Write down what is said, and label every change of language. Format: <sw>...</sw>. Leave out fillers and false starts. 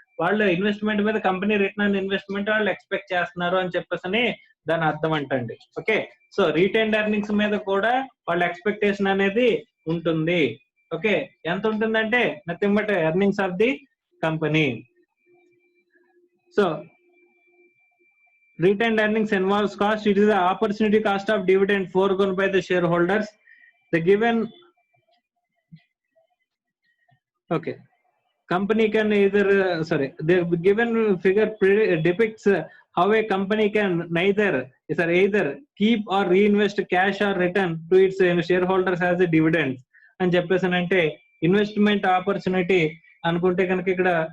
<te>వాళ్ళు ఇన్వెస్ట్మెంట్ మీద company return on investment వాళ్ళు ఎక్స్పెక్ట్ చేస్తున్నారు అని చెప్పేసి దాని అర్థం అంటండి. ఓకే, సో రీటైన్డ్ ఎర్నింగ్స్ మీద కూడా వాళ్ళ ఎక్స్పెక్టేషన్ అనేది ఉంటుంది.</te> <en>okay,</en> <te>ఎంత ఉంటుందంటే</te> <en>Nothing but earnings of the company. So retained earnings involves cost. It is the opportunity cost of dividend foregone by the shareholders. The given company can either the given figure depicts how a company can either keep or reinvest cash or return to its shareholders as a dividends</en> <te>అని చెప్పేసానంటే investment opportunity అనుకుంటే కనుక ఇక్కడ</te>